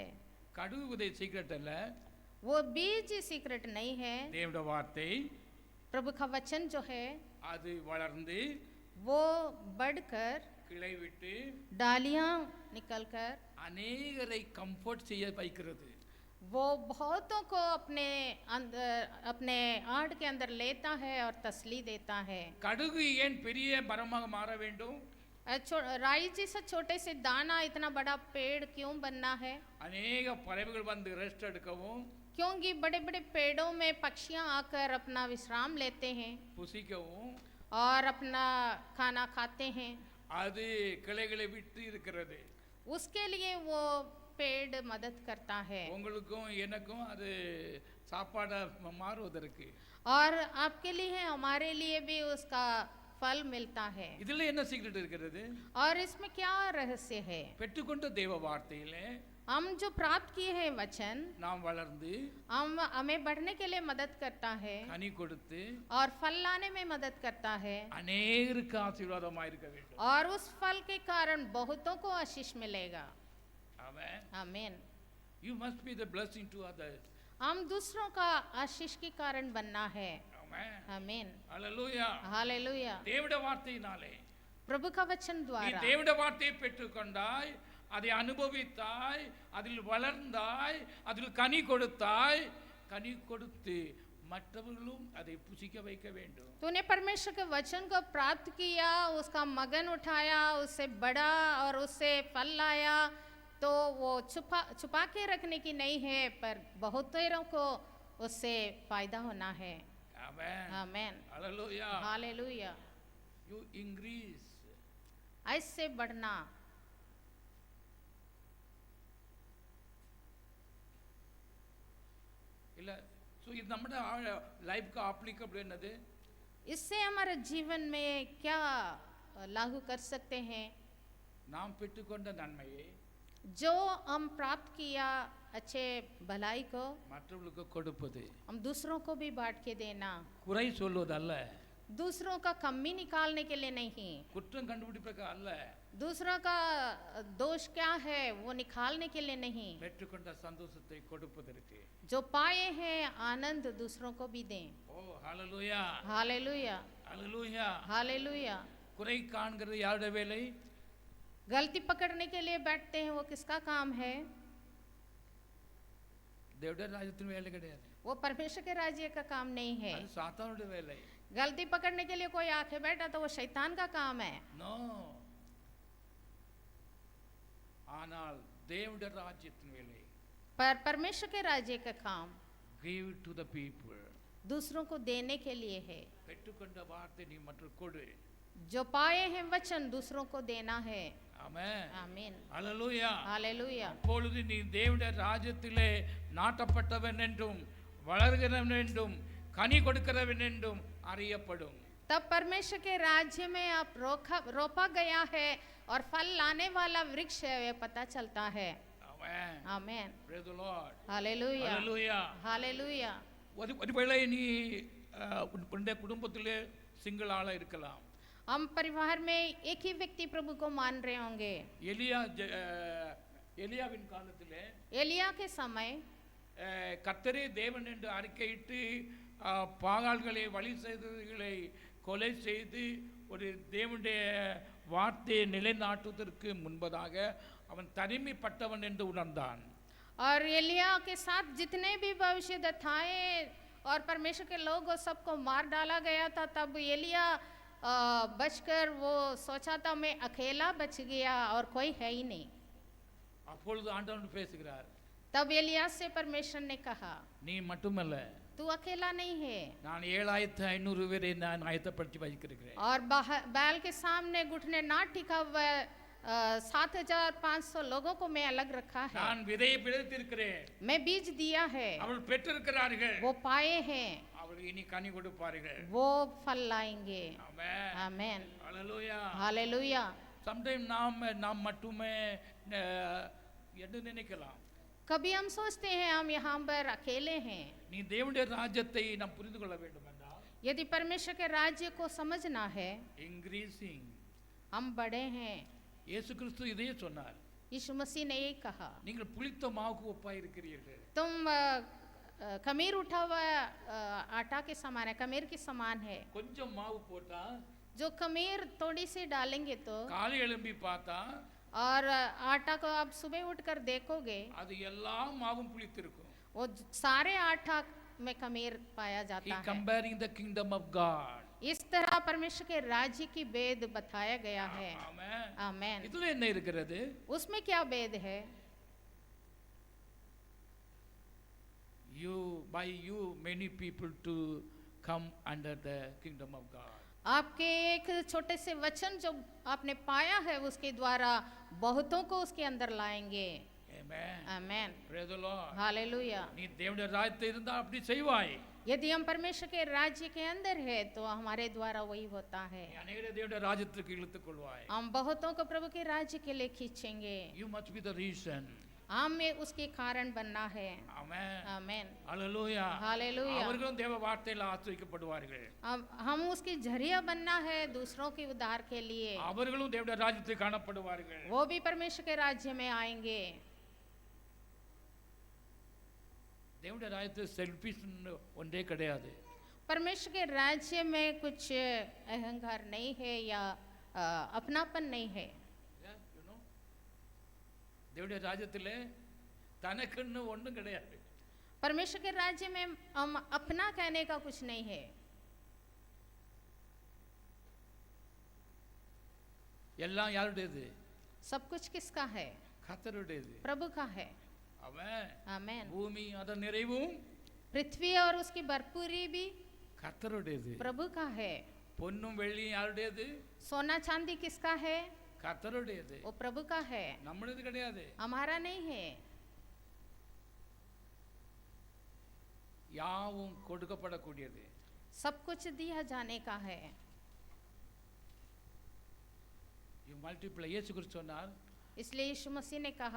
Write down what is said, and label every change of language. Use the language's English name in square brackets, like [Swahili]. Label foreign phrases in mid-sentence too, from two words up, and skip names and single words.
[Tamil] கடுகுதை சீக்ரெட் அல்ல, [Hindi] वो बीज सीक्रेट नहीं है। [Tamil] தேவனுடைய வார்த்தை [Hindi] प्रभु का वचन जो है [Tamil] அது வளர்ந்து [Hindi] वो बढ़कर [Tamil] கிளை விட்டு [Hindi] डालियां निकलकर [Tamil] அநேகரை கம்ஃபர்ட் செய்ய வைக்கிறது. [Hindi] वो बहुतों को अपने अंदर, अपने आड़ के अंदर लेता है और तसली देता है। [Tamil] கடுகு ஏன் பெரிய மரமாக மாற வேண்டும்? [Hindi] राई जी से छोटे से दाना इतना बड़ा पेड़ क्यों बनना है? [Tamil] அநேக பறவைகள் வந்து ரெஸ்ட் எடுக்கவும், [Hindi] क्योंकि बड़े बड़े पेड़ों में पक्षियां आकर अपना विश्राम लेते हैं [Tamil] புசிக்கவும், [Hindi] और अपना खाना खाते हैं। [Tamil] அது கிளைகளை விட்டு இருக்கிறது. [Hindi] उसके लिए वो पेड़ मदद करता है [Tamil] உங்களுக்கும் எனக்கும் அது சாப்பாடா மாறுவதற்கு. [Hindi] और आपके लिए हमारे लिए भी उसका फल मिलता है। [Tamil] இதுல என்ன சீக்ரெட் இருக்கிறது? [Hindi] और इसमें क्या रहस्य है? [Tamil] பெற்றுக்கொண்ட தேவ வார்த்தையிலே [Hindi] हम जो प्राप्त किए हैं वचन, [Tamil] நாம் வளர்ந்து [Hindi] हमें बढ़ने के लिए मदद करता है [Tamil] கனி கொடுத்து [Hindi] और फल लाने में मदद करता है, [Tamil] அநேகருக்கு ஆசீர்வாதமா இருக்க வேண்டும். [Hindi] और उस फल के कारण बहुतों को आशीष मिलेगा। [Tamil] ஆமென். [Hindi] आमीन। [English] You must be the blessing to others. [Hindi] हम दूसरों का आशीष के कारण बनना है। [Tamil] ஆமென். [Hindi] आमीन। [Tamil] ஹalleluya. [Hindi] हालेलुया। [Tamil] தேவனுடைய வார்த்தையினாலே [Hindi] प्रभु का वचन [Tamil] நீ [Hindi] द्वारा [Tamil] தேவனுடைய வார்த்தையை பெற்றுக்கொண்டாய், அதை அனுபவித்தாய், அதில் வளர்ந்தாய், அதில் கனி கொடுத்தாய். கனி கொடுத்து மற்றவர்களும் அதை புசிக்க வைக்க வேண்டும். [Hindi] तूने परमेश्वर के वचन को प्राप्त किया, उसका मगन उठाया, उससे बढ़ा और उससे फल लाया, तो वो छुपा के रखने की नहीं है, पर बहुतेरों को उससे फायदा होना है। [Tamil] ஆமென். [Hindi] आमीन। [Tamil] ஹalleluya. [Hindi] हालेलुया। [English] You increase. [Hindi] ऐसे बढ़ना। [Tamil] இல்ல சோ இது நம்ம லைஃப் का applicable என்னது? [Hindi] इससे हमारे जीवन में क्या लागू कर सकते हैं? [Tamil] நாம் பெற்றுக்கொண்ட நன்மையை [Hindi] जो हम प्राप्त किया अच्छे भलाई को [Tamil] மற்றவர்களுக்கு கொடுப்பது. [Hindi] हम दूसरों को भी बांट के देना, [Tamil] குறை சொல்வதல்ல, [Hindi] दूसरों का कमी निकालने के लिए नहीं, [Tamil] குற்றம் கண்டுபிடிப்பதற்கு அல்ல, [Hindi] दूसरों का दोष क्या है वो निकालने के लिए नहीं, [Tamil] பெற்றுக்கொண்ட சந்தோஷத்தை கொடுப்பதற்கு. [Hindi] जो पाए हैं आनंद दूसरों को भी दें। [Tamil] ஓ ஹalleluya. [Hindi] हालेलुया। [Tamil] ஹalleluya. [Hindi] हालेलुया। [Tamil] குறை காண்கிறது யாருடைய வேலை? [Hindi] गलती पकड़ने के लिए बैठते हैं, वो किसका काम है? [Tamil] தேவனுடைய ராஜ்யத்தின் வேலை கிடையாது. [Hindi] वो परमेश्वर के राज्य का काम नहीं है। [Tamil] அது சாத்தானுடைய வேலை. [Hindi] गलती पकड़ने के लिए कोई आके बैठा तो वो शैतान का काम है। [Tamil] நோ. ஆனால் தேவனுடைய ராஜ்யத்தின் வேலை. [Hindi] पर परमेश्वर के राज्य का काम [English] give to the people. [Hindi] दूसरों को देने के लिए है। [Tamil] பெற்றுக்கொண்ட வார்த்தை நீ மற்றவர்களுக்கு கொடு. [Hindi] जो पाए हैं वचन दूसरों को देना है। [Tamil] ஆமென். [Hindi] आमीन। [Tamil] ஹalleluya. [Hindi] हालेलुया। [Tamil] அப்பொழுது நீ தேவனுடைய ராஜ்யத்திலே நாட்டப்பட்டவன் என்றும் வளர்கிறவன் என்றும் கனி கொடுக்கிறவன் என்றும் அறியப்படும். [Hindi] तब परमेश्वर के राज्य में आप रोपा गया है और फल लाने वाला वृक्ष है, ये पता चलता है। [Tamil] ஆமென். [Hindi] आमीन। [English] Praise the Lord. [Hindi] हालेलुया। [Tamil] ஹalleluya. [Hindi] हालेलुया। [Tamil] ஒருவேளை நீ உன்னுடைய குடும்பத்திலே சிங்கிள் ஆளா இருக்கலாம். [Hindi] हम परिवार में एक ही व्यक्ति प्रभु को मान रहे होंगे। [Tamil] எலியாவின் காலத்திலே [Hindi] एलिया के समय [Tamil] கர்த்தரே தேவன் என்று அறிக்கையிட்டு பாகால்களை வழி செய்தவர்களை கொலை செய்து ஒரு தேவனுடைய வார்த்தையை நிலைநாட்டுவதற்கு முன்பதாக அவன் தனிமைப்பட்டவன் என்று உணர்ந்தான். [Hindi] और एलिया के साथ जितने भी भविष्यद्वक्ताएं और परमेश्वर के लोग सबको मार डाला गया था, तब एलिया बचकर वो सोचा था मैं अकेला बच गया और कोई है ही नहीं। [Tamil] அப்பொழுது ஆண்டவன் பேசுகிறார். [Hindi] तब एलिया से परमेश्वर ने कहा [Tamil] நீ மட்டுமல்ல, [Hindi] तू अकेला नहीं है, [Tamil] நான் 7500 பேரை நான் ஆயத்தப்படுத்தி வைக்கிறேன். [Hindi] और बैल के सामने घुटने ना टिका हुआ 7,500 लोगों को मैं अलग रखा है। [Tamil] நான் விதையை விதைத்திருக்கிறேன், [Hindi] मैं बीज दिया है, [Tamil] அவர்கள் பெற்றிருக்கிறார்கள், [Hindi] वो पाए हैं, [Tamil] அவர்கள் இனி கனி கொடுப்பார்கள். [Hindi] वो फल लाएंगे। [Tamil] ஆமென். [Hindi] आमेन, [Tamil] ஹalleluya. [Hindi] हालेलुया। [Tamil] சம்டைம் நாம் மட்டுமே என்று நினைக்கலாம். [Hindi] कभी हम सोचते हैं हम यहाँ पर अकेले हैं। [Tamil] நீ தேவனுடைய ராஜ்யத்தை நாம் புரிந்து கொள்ள வேண்டும் என்றால் [Hindi] यदि परमेश्वर के राज्य को समझना है, [English] increasing, [Hindi] हम बड़े हैं। [Tamil] இயேசு கிறிஸ்து இதையே சொன்னார், [Hindi] यीशु मसीह ने यही कहा, [Tamil] நீங்கள் புளித்த மாவுக்கு ஒப்பாய் இருக்கிறீர்கள். [Hindi] तुम खमीर उठा हुआ आटा के समान है, खमीर के समान है। [Tamil] கொஞ்சம் மாவு போட்டா [Hindi] जो खमीर थोड़ी सी डालेंगे तो, [Tamil] காலை எழும்பி பார்த்தா [Hindi] और आटा को आप सुबह उठकर देखोगे, [Tamil] அது எல்லா மாவும் புளித்திருக்கும். [Hindi] वो सारे आटा में खमीर पाया [English] He [Hindi] जाता है। [English] comparing the kingdom of God. [Hindi] इस तरह परमेश्वर के राज्य की भेद बताया गया है। [Tamil] ஆமென். [Hindi] आमेन। [Tamil] இதுல என்ன இருக்கிறது? [Hindi] उसमें क्या भेद है? [English] By you many people to come under the kingdom of God. [Hindi] आपके एक छोटे से वचन जो आपने पाया है उसके द्वारा बहुतों को उसके अंदर लाएंगे। [English] Amen. [Hindi] आमेन, [English] Praise the Lord. [Hindi] हालेलुया। [Tamil] நீ தேவனுடைய ராஜ்யத்தில் இருந்தா அப்படி செய்வாய். [Hindi] यदि हम परमेश्वर के राज्य के अंदर है तो हमारे द्वारा वही होता है। [Tamil] நீ அநேகரை தேவனுடைய ராஜ்யத்துக்கு இழுத்துக் கொள்வாய். [Hindi] हम बहुतों को प्रभु के राज्य के लिए खींचेंगे। [English] You must be the reason. [Hindi] हमें उसके कारण बनना है। [English] Amen. [Hindi] आमेन, [English] Hallelujah. [Hindi] हालेलुया। [Tamil] அவர்களும் தேவ வார்த்தையில் ஆசீர்வதிக்கப்படுவார்கள். [Hindi] हम उसकी जरिया बनना है दूसरों के उद्धार के लिए। [Tamil] அவர்களும் தேவனுடைய ராஜ்யத்தில் காணப்படுவார்கள். [Hindi] वो भी परमेश्वर के राज्य में आएंगे। [Tamil] தேவனுடைய ராஜ்யத்தில் செல்ஃபிஷ் ஒன்றே கிடையாது. [Hindi] परमेश्वर के राज्य में कुछ अहंकार नहीं है या अपनापन नहीं है। [English] You know? [Tamil] தேவனுடைய ராஜ்யத்தில் தனக்குன்னு ஒன்றும் கிடையாது. [Hindi] परमेश्वर के राज्य में हम अपना कहने का कुछ नहीं है। [Tamil] எல்லாம் யாருடையது? [Hindi] सब कुछ किसका है? [Tamil] கர்த்தருடையது. [Hindi] प्रभु का है। [Tamil] ஆமென். [Hindi] आमेन। [Tamil] பூமி அதன் நிறைவும் [Hindi] पृथ्वी और उसकी भरपूरी भी [Tamil] கர்த்தருடையது. [Hindi] प्रभु का है। [Tamil] பொன்னும் வெள்ளியும் யாருடையது? [Hindi] सोना चांदी किसका है? [Tamil] கர்த்தருடையது. [Hindi] वो प्रभु का है, [Tamil] நம்மளுது கிடையாது. [Hindi] हमारा नहीं है। [Tamil] யாவும் கொடுக்கப்படக்கூடியது. [Hindi] सब कुछ दिया जाने का है। [English] You multiply. [Tamil] இயேசு கிறிஸ்து சொன்னார், [Hindi] इसलिए यीशु मसीह ने कहा,